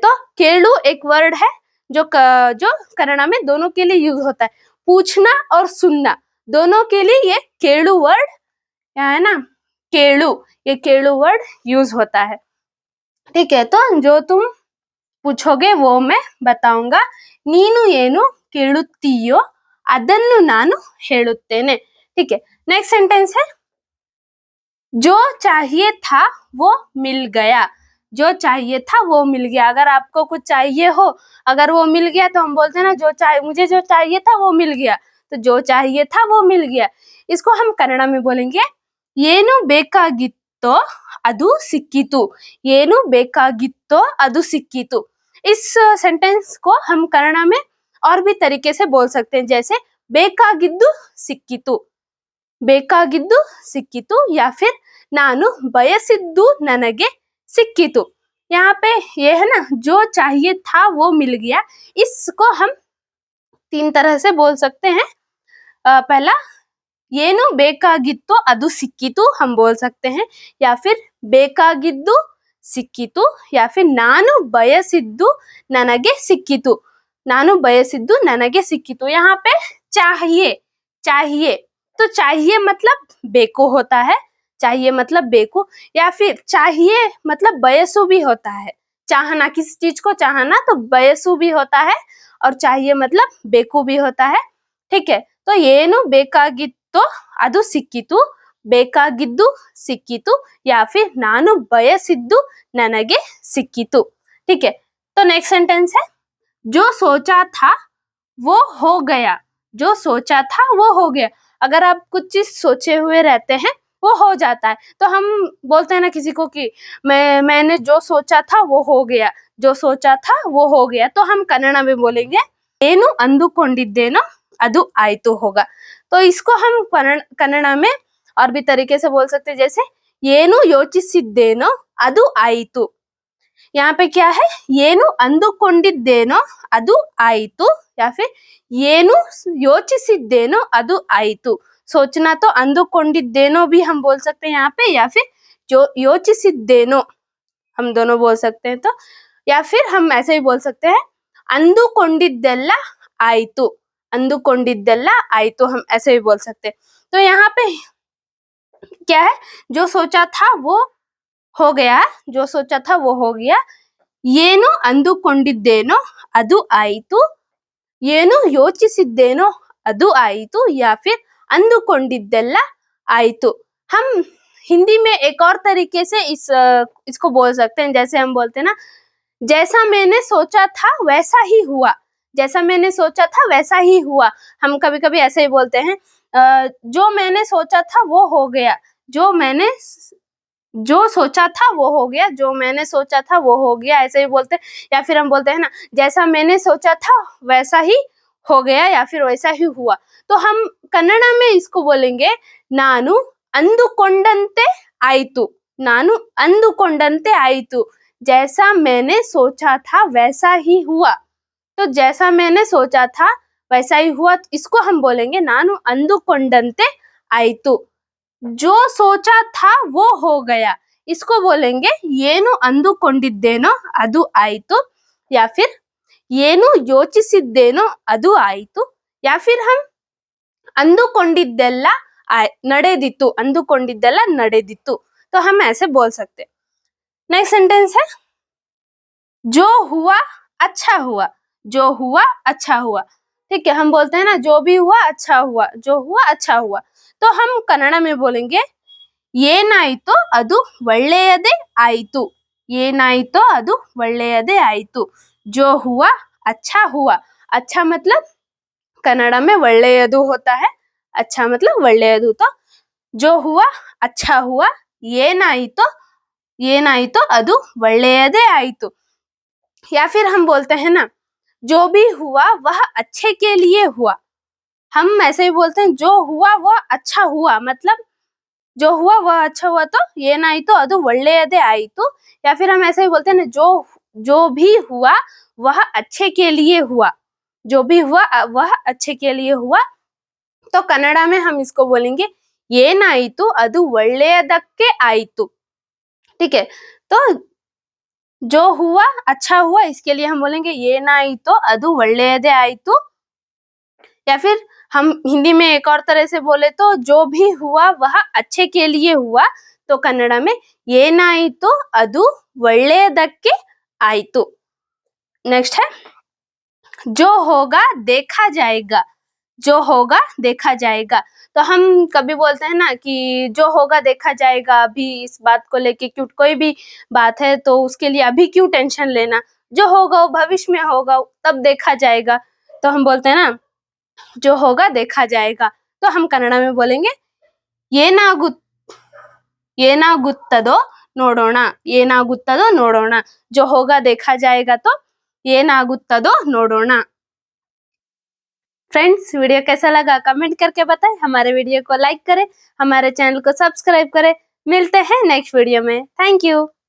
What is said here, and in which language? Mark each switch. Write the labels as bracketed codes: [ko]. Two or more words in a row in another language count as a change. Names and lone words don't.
[hi] तो केळु एक वर्ड है जो कन्नड़ा में दोनों के लिए यूज होता है। पूछना और सुनना दोनों के लिए ये केळु वर्ड है ना, ये केळु वर्ड यूज होता है, ठीक है। तो जो तुम पूछोगे वो मैं बताऊंगा। [kn] ನೀನು ಏನು ಕೇಳುತ್ತೀಯೋ ಅದನ್ನು ನಾನು ಹೇಳುತ್ತೇನೆ, [hi] ठीक है। [en] next sentence [hi] है, जो चाहिए था वो मिल गया। जो चाहिए था वो मिल गया। अगर आपको कुछ चाहिए हो, अगर वो मिल गया तो हम बोलते हैं ना मुझे जो चाहिए था वो मिल गया। तो जो चाहिए था वो मिल गया, इसको हम कन्नड़ में बोलेंगे [kn] ಏನು ಬೇಕಾಗಿತ್ತೋ ಅದು ಸಿಕ್ಕಿತು। ಏನು ಬೇಕಾಗಿತ್ತೋ ಅದು ಸಿಕ್ಕಿತು। [hi] इस सेंटेंस को हम कन्नड़ में और भी तरीके से बोल सकते हैं, जैसे [kn] ಬೇಕಾಗಿದ್ದು ಸಿಕ್ಕಿತು, ಬೇಕಾಗಿದ್ದು ಸಿಕ್ಕಿತು, [hi] या फिर [kn] ನಾನು ಬಯಸಿದ್ದು ನನಗೆ ಸಿಕ್ಕಿತು। [hi] यहाँ पे ये है ना, जो चाहिए था वो मिल गया। इसको हम 3 तरह से बोल सकते हैं। पहला, [kn] ಏನು ಬೇಕಾಗಿತ್ತೋ ಅದು ಸಿಕ್ಕಿತು [hi] हम बोल सकते हैं, या फिर [kn] ಬೇಕಾಗಿದ್ದು ಸಿಕ್ಕಿತು, [hi] या फिर [kn] ನಾನು ಬಯಸಿದ್ದು ನನಗೆ ಸಿಕ್ಕಿತು, ನಾನು ಬಯಸಿದ್ದು ನನಗೆ ಸಿಕ್ಕಿತು। [hi] यहाँ पे चाहिए, चाहिए तो चाहिए मतलब बेको होता है, चाहिए मतलब बेको, या फिर चाहिए मतलब बयसु भी होता है। चाहना, किसी चीज को चाहना तो बयसु भी होता है, और चाहिए मतलब बेको भी होता है। ठीक है, तो [kn] ಏನು ಬೇಕಾಗಿತ್ತೋ ಅದು ಸಿಕ್ಕಿತು, ಬೇಕಾಗಿದ್ದು ಸಿಕ್ಕಿತು, [hi] या फिर [kn] ನಾನು ಬಯಸಿದ್ದು ನನಗೆ ಸಿಕ್ಕಿತು। [hi] ठीक है, तो [en] next sentence [hi] है जो सोचा था वो हो गया। जो सोचा था वो हो गया। अगर आप कुछ चीज सोचे हुए रहते हैं वो हो जाता है, तो हम बोलते हैं ना किसी को कि मैंने जो सोचा था वो हो गया, जो सोचा था वो हो गया। तो हम कन्नड़ में बोलेंगे [kn] ಏನು ಅಂದುಕೊಂಡಿದ್ದೇನೋ ಅದು ಆಯ್ತು [hi] होगा। तो इसको हम कन्नड़ में और भी तरीके से बोल सकते हैं, जैसे [kn] ಏನು ಯೋಚಿಸಿದ್ದೇನೋ ಅದು ಆಯಿತು। [hi] यहाँ पे क्या है, [kn] ಏನು ಅಂದುಕೊಂಡಿದ್ದೇನೋ ಅದು ಆಯಿತು, [hi] या फिर [kn] ಏನು ಯೋಚಿಸಿದ್ದೇನೋ ಅದು ಆಯಿತು। [hi] सोचना तो अंदुಕೊಂಡಿದ್ದೇನೋ भी हम बोल सकते हैं यहाँ पे, या फिर जो ಯೋಚಿಸಿದ್ದೇನೋ हम दोनों बोल सकते हैं। तो या फिर हम ऐसे ही बोल सकते हैं [kn] ಅಂದುಕೊಂಡಿದ್ದೆಲ್ಲ ಆಯಿತು, ಅಂದುಕೊಂಡಿದ್ದೆಲ್ಲ ಆಯಿತು, [hi] हम ऐसे भी बोल सकते हैं। तो यहाँ पे क्या है, जो सोचा था वो हो गया, जो सोचा था वो हो गया। [kn] ಏನು ಅಂದುಕೊಂಡಿದ್ದೇನೋ ಅದು ಆಯಿತು, ಏನು ಯೋಚಿಸಿದ್ದೇನೋ ಅದು ಆಯಿತು, [hi] या फिर [kn] ಅಂದುಕೊಂಡಿದ್ದೆಲ್ಲ ಆಯಿತು। [hi] हम हिंदी में एक और तरीके से इसको बोल सकते हैं, जैसे हम बोलते हैं ना, जैसा मैंने सोचा था वैसा ही हुआ, जैसा मैंने सोचा था वैसा ही हुआ। हम कभी कभी ऐसे ही बोलते हैं जो मैंने सोचा था वो हो गया, जो सोचा था वो हो गया, जो मैंने सोचा था वो हो गया, ऐसे ही बोलते हैं। या फिर हम बोलते हैं ना, जैसा मैंने सोचा था वैसा ही हो गया, या फिर वैसा ही हुआ। तो हम कन्नड़ में इसको बोलेंगे [kn] ನಾನು ಅಂದುಕೊಂಡಂತೆ ಆಯಿತು, ನಾನು ಅಂದುಕೊಂಡಂತೆ ಆಯಿತು। [hi] जैसा मैंने सोचा था वैसा ही हुआ। तो जैसा मैंने सोचा था वैसा ही हुआ, इसको हम बोलेंगे [kn] ನಾನು ಅಂದುಕೊಂಡಂತೆ ಆಯಿತು। [hi] जो सोचा था वो हो गया, इसको बोलेंगे [kn] ಏನು ಅಂದುಕೊಂಡಿದ್ದೇನೋ ಅದು ಆಯಿತು, [hi] या फिर [kn] ಏನು ಯೋಚಿಸಿದ್ದೇನೋ ಅದು ಆಯಿತು, [hi] या फिर हम [kn] ಅಂದುಕೊಂಡಿದ್ದೆಲ್ಲ ನಡೆದಿತ್ತು, ಅಂದುಕೊಂಡಿದ್ದೆಲ್ಲ ನಡೆದಿತ್ತು। [hi] तो हम ऐसे बोल सकते। [en] next sentence [hi] है जो हुआ अच्छा हुआ, जो हुआ अच्छा हुआ। ठीक है, हम बोलते हैं ना जो भी हुआ अच्छा हुआ, जो हुआ अच्छा हुआ। तो हम कन्नड़ में बोलेंगे [kn] ಏನಾಯಿತೋ ಅದು ಒಳ್ಳೆಯದೇ ಆಯಿತು, ಏನಾಯಿತೋ ಅದು ಒಳ್ಳೆಯದೇ ಆಯಿತು। [hi] जो हुआ अच्छा हुआ, अच्छा मतलब कन्नड़ में ಒಳ್ಳೆಯದು होता है, अच्छा मतलब ಒಳ್ಳೆಯದು। तो जो हुआ अच्छा हुआ, [kn] ಏನಾಯಿತೋ ಏನಾಯಿತೋ ಅದು ಒಳ್ಳೆಯದೇ ಆಯಿತು। [hi] या फिर हम बोलते हैं ना, जो भी हुआ वह अच्छे के लिए हुआ। हम ऐसे ही बोलते हैं जो हुआ वह अच्छा हुआ, मतलब जो हुआ वह अच्छा हुआ। [kn] तो ಏನಾಯಿತೋ ಅದು ಒಳ್ಳೆಯದೇ ಆಯಿತು। [hi] या फिर हम ऐसे ही बोलते हैं ना, जो भी हुआ वह अच्छे के लिए हुआ, जो भी हुआ वह अच्छे के लिए हुआ। तो कन्नड़ में हम इसको बोलेंगे [kn] ಏನಾಯಿತು ಅದು ಒಳ್ಳೆಯದಕ್ಕೆ ಆಯಿತು। [hi] ठीक है, तो जो हुआ अच्छा हुआ, इसके लिए हम बोलेंगे [kn] ಏನಾಯಿತೋ ಅದು ಒಳ್ಳೆಯದೇ ಆಯಿತು। [hi] या फिर हम हिंदी में एक और तरह से बोले तो जो भी हुआ वह अच्छे के लिए हुआ। तो कन्नड़ में [kn] ಏನಾಯಿತೋ ಅದು ಒಳ್ಳೆಯದಕ್ಕೆ ಆಯಿತು। [hi] नेक्स्ट है जो होगा देखा जाएगा, जो होगा देखा जाएगा। तो हम कभी बोलते हैं ना कि जो होगा देखा जाएगा, अभी इस बात को लेके क्यों, कोई भी बात है तो उसके लिए अभी क्यों टेंशन लेना, जो होगा वो भविष्य में होगा, तब देखा जाएगा। तो हम बोलते हैं ना जो होगा देखा जाएगा। तो हम कन्नड़ में बोलेंगे [kn] ಏನಾಗುತ್ತದೋ ನೋಡೋಣ, ಏನಾಗುತ್ತದೋ ನೋಡೋಣ, [hi] जो होगा देखा जाएगा, तो [kn] ಏನಾಗುತ್ತದೋ ನೋಡೋಣ। [hi] फ्रेंड्स, वीडियो कैसा लगा कमेंट करके बताएं, हमारे वीडियो को लाइक करें, हमारे चैनल को सब्सक्राइब करें। मिलते हैं [en] next video [hi] में। [en] thank you.